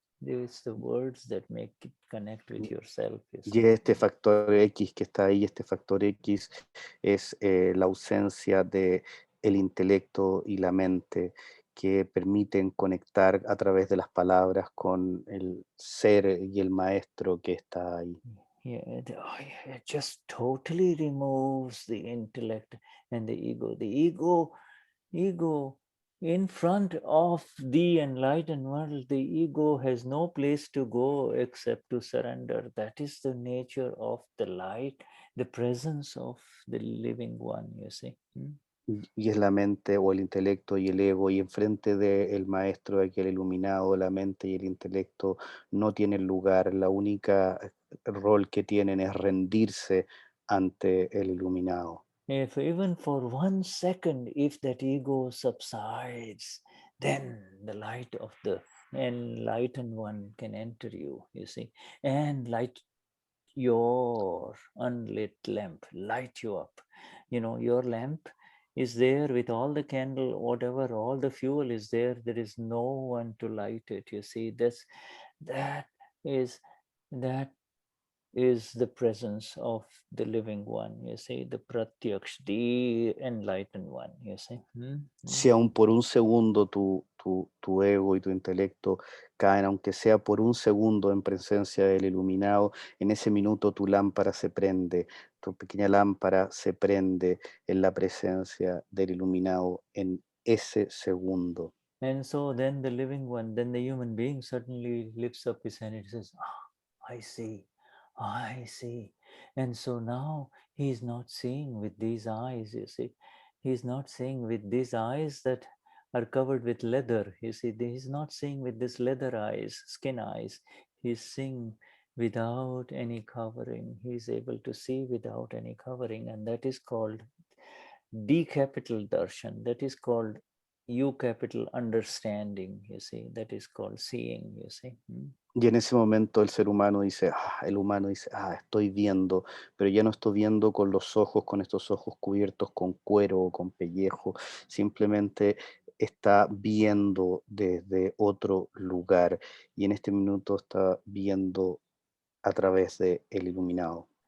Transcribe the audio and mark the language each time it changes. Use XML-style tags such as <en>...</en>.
<en>It's the words that make it connect with yourself.</en> <es>Y este factor X que está ahí, este factor X es la ausencia de el intelecto y la mente que permiten conectar a través de las palabras con el ser y el maestro que está ahí.</es> <en>Yeah, it just totally removes the intellect and the ego. The ego in front of the enlightened world, the ego has no place to go except to surrender. That is the nature of the light, the presence of the living one, you see.</en> <es>Y es la mente o el intelecto y el ego, y enfrente del maestro, aquel iluminado, la mente y el intelecto no tienen lugar. La única rol que tienen es rendirse ante el iluminado.</es> <en>If even for 1 second, if that ego subsides, then the light of the enlightened one can enter you, you see, and light your unlit lamp, light you up. You know, your lamp is there with all the candle, whatever, all the fuel is there. There is no one to light it, you see. That is the presence of the living one, you see, the Pratyaksh, the enlightened one, you see.</en> <es>Si aún por un segundo tu ego y tu intelecto caen, aunque sea por un segundo en presencia del iluminado, en ese minuto tu lámpara se prende, tu pequeña lámpara se prende en la presencia del iluminado en ese segundo.</es> <en>And so then the living one, then the human being suddenly lifts up his hand and says, I see. And so now he is not seeing with these eyes, you see. He is not seeing with these eyes that are covered with leather, you see. He is not seeing with this leather eyes, skin eyes. He is seeing without any covering. He is able to see without any covering, and that is called D capital darshan. That is called U capital understanding, you see. That is called seeing, you see.</en> <es>Y en ese momento el humano dice, estoy viendo, pero ya no estoy viendo con los ojos, con estos ojos cubiertos con cuero o con pellejo, simplemente está viendo desde otro lugar, y en este minuto está viendo a través de el iluminado.</es>